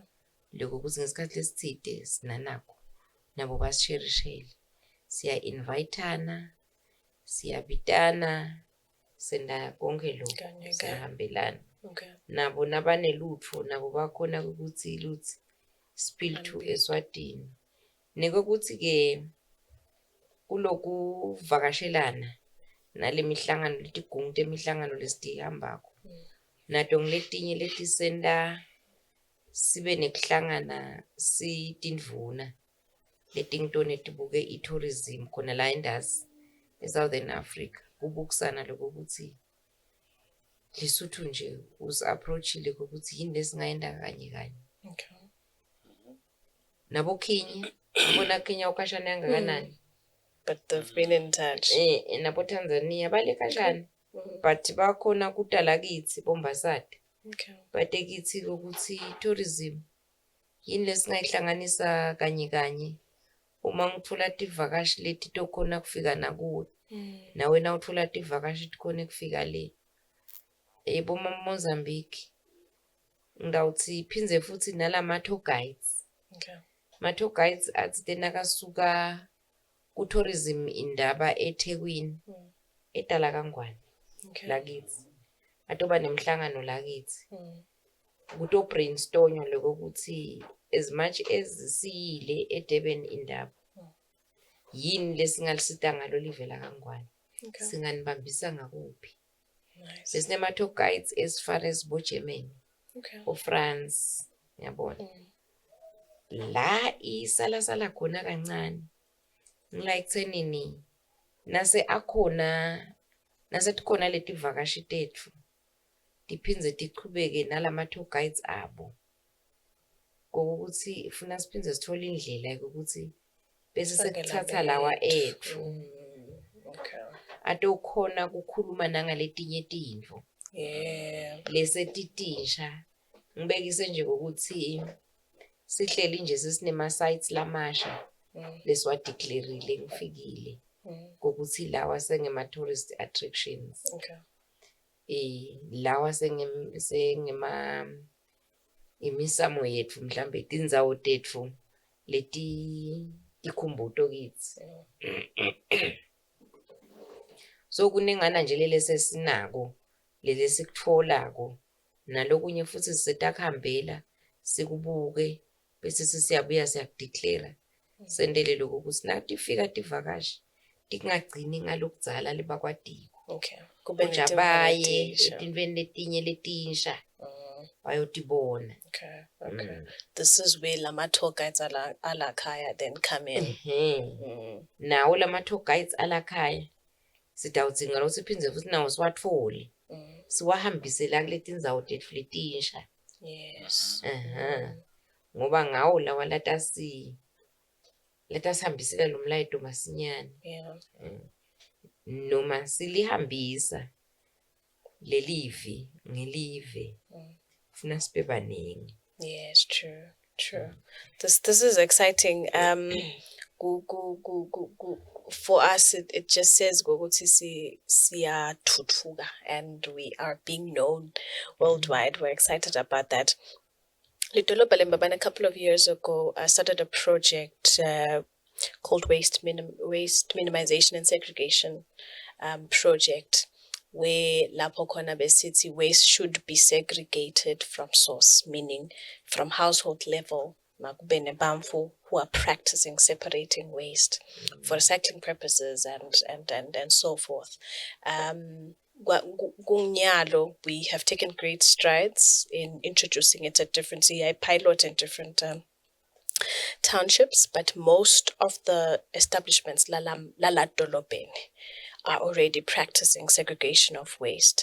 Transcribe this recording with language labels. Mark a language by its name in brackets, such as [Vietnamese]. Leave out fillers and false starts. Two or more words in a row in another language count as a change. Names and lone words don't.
[Swati] Lokho kuthi ngesikhathi lesithide sinanakho nabo basisherishele. Siya inviteana, siyabitana, senda konke lokho sihambelana. Okay. Nabo nabanelutho nabo bakhona ukuthi luthi [English] spill to Eswatini. [Swati] Nekokuthi ke kuloku vakashelana nale mihlangano letigungu temihlangano lesitihambako. Nato ngiletinye letisenda sibe nekuhlangana sitindvuna letingitone tibuke i-tourism khona la endazi eSouthern Africa. Kubukusana lokho ukuthi Lesotho nje us-approachile ukuthi yini lesingayenda kanye kanye. Okay. Nabo Kenya, abona Kenya ukashana yangakanani. [English] But they've been in touch. [Swati] Nabo Tanzania bale kashana. But bakhona kudala kithi Bombasati. Okay. Bade kithi ukuthi tourism yini lesingayihlanganisa kanye kanye. Uma ngithola tivakashi leti tokhona kufika nakuwe. Nawe na uthola tivakashi tikhona kufika le. Boma Mozambique. Ngawuthi phinze futhi nalama [English] tour guides. [Swati] Okay. Ma [English] tour guides [Swati] athi tena kasuka ku tourism indaba eThekwini edala kangwane. Okay. Lakithi. Atoba nemhlangano lakithi. Kuto brainstorm lokho ukuthi [English] as much as [Swati] siyile eDurban indaba. Yini lesingalisita ngalo livela kangwane. Okay. Singanibambisa ngakuphi. Nice. Sesinema [English] tour guides as far as Germany. [Swati] Okay. O France, yabona. La isala khona kancane. Ngilike thenini nase akhona nase tikhona leti vakashi tethu. Diphinze tiqhubeke nalama [English] tour guides [Swati] abo. Kokuthi ifuna siphinze sithola indlela ukuthi bese sekuthatha lawa ethu. Okay. Atokhona kukhuluma nangaletinye tindvo. Yeah. Lesetitisha ngibekise nje ukuthi sihleli nje sesinema sites lamasha leswadeclareile ngifikile ukuthi lawa sengema [English] tourist attractions. [Swati] Okay. Lawa sengema imisamo yethu mhlambe tindzawo tethu leti tikhumbuto kithi. So kunengana nje lele sesinako lele sikutholako nalokunye futhi sisetakhambela sikubuke bese sisiyabuya siyakudeclare sendele lokho ukuthi nathi ifika tivakashi tikungagcini ngalokudzala lebakwadiko. Okay. Kujabaye etintweni letinye letinsha bayotibona. Okay. Okay. [English] This is where lama tour guides [Swati] ala kaya [English] then come in. [Swati] Nawo lama [English] tour guides [Swati] ala kaya sidawudzinga ukuthi phinze futhi nawo siwathole. Siwahambise la kuletindzawo tethu letinsha. Yes. Ngoba ngawo lawa latasihambisela lo mlayito masinyane. Yeah. Noma silihambisa lelivi ngelive funa sibe baningi. [English] Yes, true. This is exciting. For us, it just says [Swati] ukuthi siyathuthuka [English] and we are being known worldwide. We're excited about that. [Swati] Lidolobha leMbabane, [English] a couple of years ago, I started a project called Waste Minimization and Segregation Project, where [Swati] lapho khona besithi [English] waste should be segregated from source, meaning from household level. [Swati] Makube nebamfu [English] who are practicing separating waste for recycling purposes and so forth. Kunyalo, we have taken great strides in introducing it at different CI pilot in different townships, but most of the establishments [Swati] lala dolobheni [English] are already practicing segregation of waste.